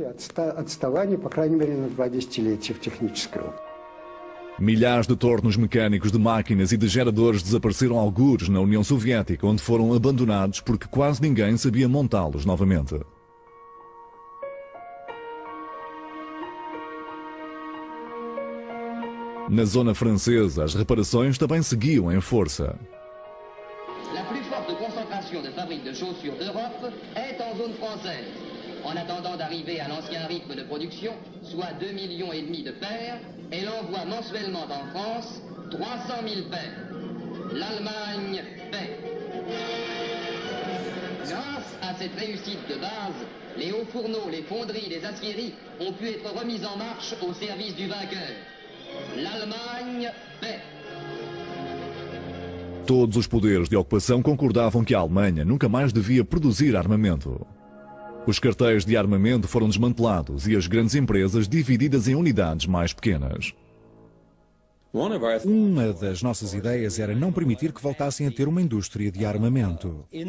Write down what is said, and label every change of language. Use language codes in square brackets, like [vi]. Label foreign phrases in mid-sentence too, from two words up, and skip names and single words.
[pt] Milhares de tornos mecânicos de máquinas e de geradores desapareceram algures na União Soviética, onde foram abandonados porque quase ninguém sabia montá-los novamente. Na zona francesa, as reparações também seguiam em força. [fr] La plus forte concentration de fabriques de chaussures d'Europe est en zone française. En attendant d'arriver à l'ancien rythme de production, soit 2,5 millions de paires, elle envoie mensuellement en France 300 000 paires. L'Allemagne paie. Grâce à cette réussite de base, les hauts fourneaux, les fonderies, les aciéries ont pu être remis en marche au service du vainqueur. L'Allemagne paie. [pt] Todos os poderes de ocupação concordavam que a Alemanha nunca mais devia produzir armamento. Os cartéis de armamento foram desmantelados e as grandes empresas divididas em unidades mais pequenas. Uma das nossas ideias era não permitir que voltassem a ter uma indústria de armamento.